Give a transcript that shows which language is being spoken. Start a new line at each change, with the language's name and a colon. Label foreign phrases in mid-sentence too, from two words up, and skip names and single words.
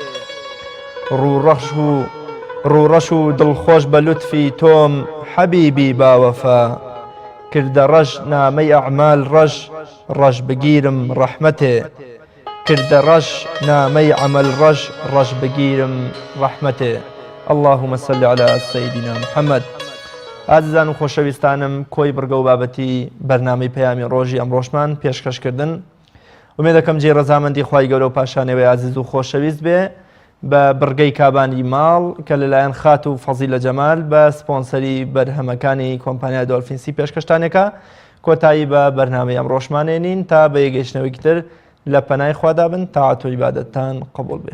Central Kurdish: ڕوڕەش و دڵخۆش بە لوتفی تۆم حەبیبی باوەفا کردە ڕەش نامەی ئەعمال ڕەش بگیرم ڕەحمەتێ کردە ڕەش نامەی عەمەل ڕەش بگیرم ڕەحمەتێ.
Arabic: اللهم صل على سيدنا محمد.
Central Kurdish: ئازیزان و خۆشەویستانم کۆی بڕگە و بابەتی بەرنامەی پەیامی ڕۆژی ئەمڕۆژمان پێشکەشکردن. ومێ دەکەم جێ ڕەزامەندی خوای گەورە و پاشانەوەی عزیز و خۆشەویست بێ بە بڕگەی کابانی ماڵ کە لەلایەن خات و فەزیلە جەمال بە سپۆنسەری بەرهەمەکانی کۆمپانیای دۆلفینسی پێشکەشتانێکە کۆتایی بە بەرنامەی ئەمڕۆژمانێنین تا بە یەگەیشتنەوەیکی تر لە پەنای خوادابن تاعات و عیبادەتتان قبول بێ.